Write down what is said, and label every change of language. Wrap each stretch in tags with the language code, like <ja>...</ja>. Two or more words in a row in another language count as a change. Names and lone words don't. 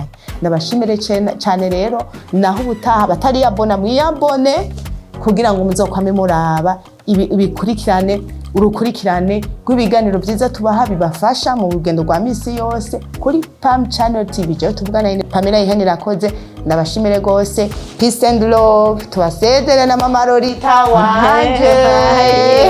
<rn>Ndabashimire cyane rero naho ubutaha batari yabona mwiyabone kugira ngo muzokwame muraba ibikurikirane urukurikirane rw'ibiganiro byiza tubaha bibafasha mu rugendo rwa misi yose kuri Pam Channel TV. Je tuvugana na Pamela Ihanyirakoze ndabashimire gose.</rn> <en>Peace and love.</en> <rn>Tubasezere na mama Lolita wanje.</rn>